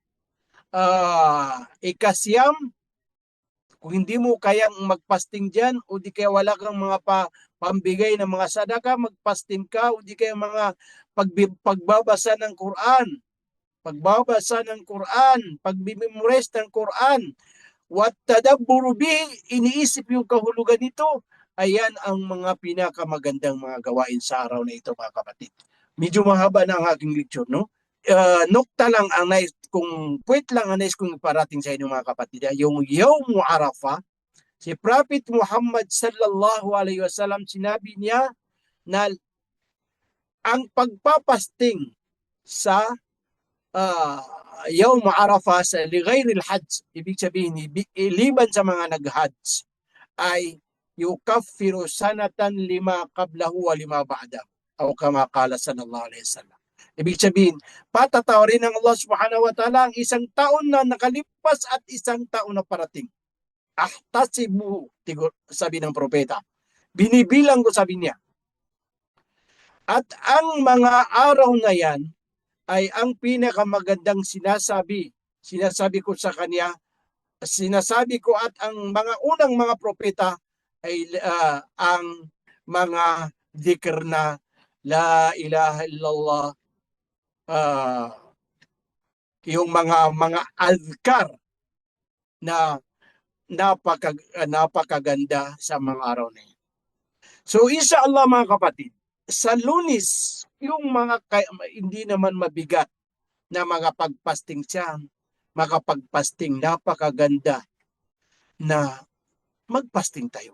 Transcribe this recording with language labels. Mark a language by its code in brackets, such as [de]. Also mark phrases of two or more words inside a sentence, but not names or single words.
[tl] ikasyam, kung hindi mo kayang magpasting dyan, o di kaya wala kang mga pambigay ng mga sadaka, magpasting ka, o di kaya mga pagbabasa ng Quran, pagbimemorize ng Quran, [ar] والتدبر به, [tl] iniisip yung kahulugan nito. Ayan ang mga pinakamagandang mga gawain sa araw na ito, mga kapatid. Medyo mahaba na ang aking lecture, no? Nukta lang ang nais kong parating sa inyo, mga kapatid, yung [ar] يوم عرفة. [tl] Si Prophet Muhammad [ar] صلى الله عليه وسلم, [tl] sinabi niya na ang pagpapasting sa [ar] يوم عرفة [tl] sa [ar] لغير الحاج, [tl] ibig sabihin iliban sa mga nag-hajj, ay [ar] يكفر سنة لما قبله ولما بعده, [tl] o [ar] كما قال صلى الله عليه وسلم. [tl] Ibig sabihin, patatawarin ng Allah [ar] سبحانه وتعالى [tl] ang isang taon na nakalipas at isang taon na parating. Ahtasibu, sabi ng propeta. Binibilang ko, sabi niya. At ang mga araw na yan ay ang pinakamagandang sinasabi. Sinasabi ko sa kanya, sinasabi ko at ang mga unang mga propeta ay ang mga dhikr na [ar] لا إله إلا الله, [tl] yung mga azkar na napakaganda sa mga araw na yun. So inshallah, mga kapatid, sa Lunes, yung mga hindi naman mabigat na mga pagpasting siya, makapagpasting, napakaganda na magpasting tayo.